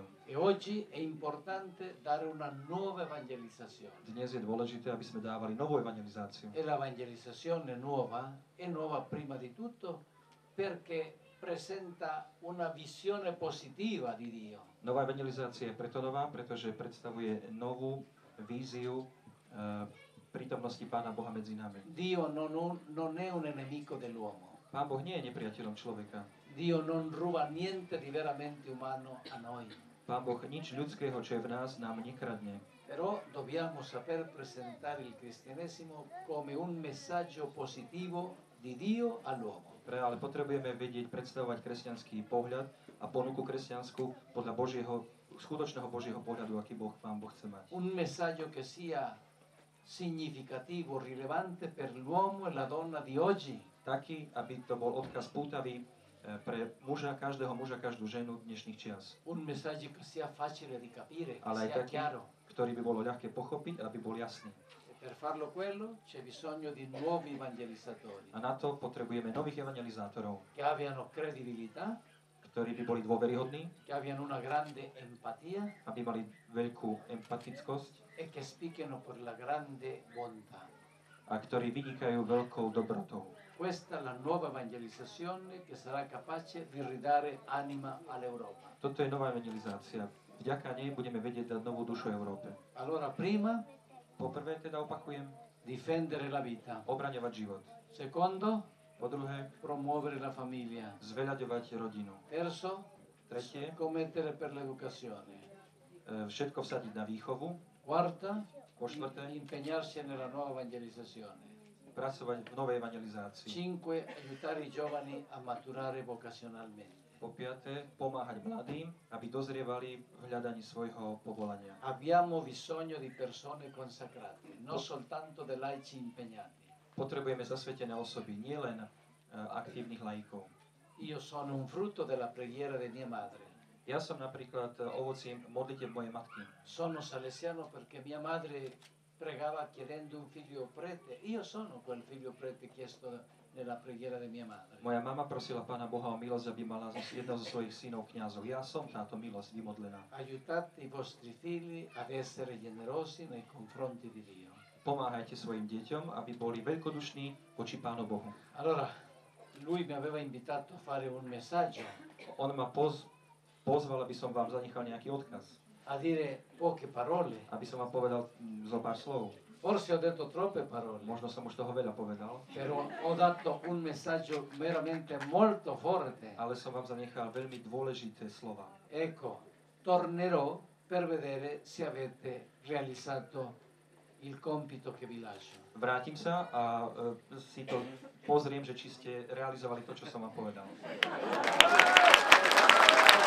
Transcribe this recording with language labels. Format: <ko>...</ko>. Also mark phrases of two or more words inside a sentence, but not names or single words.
<it>E oggi è importante dare una nuova evangelizzazione.</it> <sk>Dnes je dôležité, aby sme dávali novú evangelizáciu.</sk> <it>E l'evangelizzazione nuova è nuova prima di tutto perché presenta una visione positiva di Dio.</it> <sk>Nová evangelizácia je preto nová, pretože predstavuje novú víziu prítomnosti Pána Boha medzi nami.</sk> <it>Dio non è un nemico dell'uomo.</it> <sk>Pán Boh nie je nepriateľom človeka.</sk> <it>Dio non ruba niente di veramente umano a noi.</it> <sk>Pán Boh nič ľudského, čo je v nás, nám nekradne.</sk> <it>Però dobbiamo saper presentare il cristianesimo come un messaggio positivo di Dio all'uomo.</it> <sk>Ale potrebujeme vedieť, predstavovať kresťanský pohľad a ponuku kresťanskú podľa skutočného Božieho pohľadu, aký Pán Boh chce mať.</sk> <it>Un messaggio che sia significativo, rilevante per l'uomo e la donna di oggi.</it> <sk>Taký, aby to bol odkaz pútavý pre každého muža, každú ženu dnešných čias.</sk> <it>Un messaggio che sia facile di capire, che</it> <sk>Ale aj</sk> <it>sia</it> <sk>taký,</sk> <it>chiaro.</it> <sk>ktorý by bolo ľahké pochopiť, aby bol jasný.</sk> <it>E per farlo quello c'è bisogno di nuovi evangelizzatori</it> <sk>A na to potrebujeme nových evangelizátorov,</sk> <it>che abbiano credibilità,</it> <sk>ktorí by boli dôveryhodní,</sk> <it>che abbiano una grande empatia</it> <sk>aby mali veľkú empatickosť</sk> <it>e che spicchino per la grande bontà.</it> <sk>a ktorí vynikajú veľkou dobrotou.</sk> <it>Questa è la nuova evangelizzazione che sarà capace di ridare anima all'Europa.</it> <sk>Toto je nová evangelizácia. Vďaka nej budeme vedieť dať novú dušu Európe.</sk> <it>Allora, prima,</it> <sk>Poprvé teda opakujem,</sk> <it>difendere la vita.</it> <sk>obraňovať život.</sk> <it>Secondo,</it> <sk>Po druhé,</sk> <it>promuovere la famiglia.</it> <sk>zveľaďovať rodinu.</sk> <it>Terzo,</it> <sk>Tretie,</sk> <it>scommettere per l'educazione.</it> <sk>všetko vsadiť na výchovu.</sk> <it>Quarta,</it> <sk>Po štvrté,</sk> <it>impegnarsi nella nuova evangelizzazione.</it> <sk>pracovať v novej evangelizácii.</sk> <it>Cinque, aiutare i giovani a maturare vocazionalmente.</it> <sk>Po piaté, pomáhať mladým, aby dozrievali v hľadaní svojho povolania.</sk> <it>Abbiamo bisogno di persone consacrate, non soltanto dei laici impegnati.</it> <sk>Potrebujeme zasvetené osoby, nielen aktívnych laikov.</sk> <it>Io sono un frutto della preghiera di mia madre.</it> <sk>Ja som napríklad ovocím modlitev mojej matky.</sk> <it>Sono salesiano perché mia madre pregava chiedendo un figlio prete. Io sono quel figlio prete chiesto nella preghiera di mia madre.</it> <sk>Moja mama prosila Pána Boha o milosť, aby mala jedného zo svojich synov kňazov. Ja som táto milosť vymodlená.</sk> <it>Aiutate i vostri figli ad essere generosi nei confronti di Dio.</it> <sk>Pomáhajte svojim deťom, aby boli veľkodušní voči Pánu Bohu.</sk> <it>Allora, lui mi aveva invitato a fare un messaggio,</it> <sk>On ma pozval, aby som vám zanechal nejaký odkaz.</sk> <it>a dire poche parole.</it> <sk>Aby som vám povedal zo pár slov.</sk> <it>Forse ho detto troppe parole,</it> <sk>Možno som už toho veľa povedal,</sk> <it>però ho dato un messaggio veramente molto forte.</it> <sk>ale som vám zanechal veľmi dôležité slova.</sk> <it>Ecco, tornerò per vedere se avete realizzato il compito che vi lascio.</it> <sk>Vrátim sa a si to pozriem, že či ste realizovali to, čo som vám povedal.</sk>